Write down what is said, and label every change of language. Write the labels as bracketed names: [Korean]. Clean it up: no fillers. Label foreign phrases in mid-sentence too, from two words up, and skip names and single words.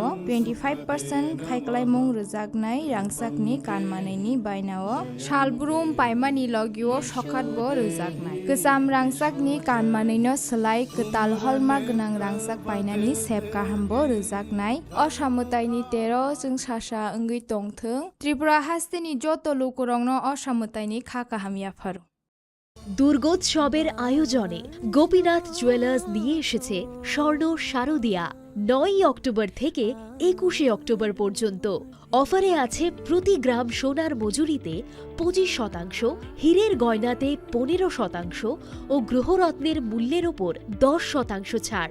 [Kok Borok] 25% खायखालायमुं रोजाक रांसाकनि कानमानैनि बायनाव शालब्रुम पाइमानि लगिओ सखातबो रोजाकनाय गोजाम रांसाकनि कानमानैनो सोलाय गोताल हलमार्क गोनां रांसाक पाइनानि सेब गाहामबो रोजाकनाय असामुताइनि 13 जों सासा ओंगै तंथों त्रिपुरा हास्तेनि जत लोकरंनो असामुताइनि खा काहामियाफोर [Bangla] দুর্গোৎসবের আয়োজনে গোপীনাথ জুয়েলার্স নিয়ে এসেছে স্বর্ণ শারদিয়া 9 অক্টোবর থেকে 21 অক্টোবর পর্যন্ত। অফারে আছে প্রতি গ্রাম সোনার মজুরিতে 25%, হীরের গয়নাতে 15% ও গ্রহরত্নের মূল্যের ওপর 10% ছাড়।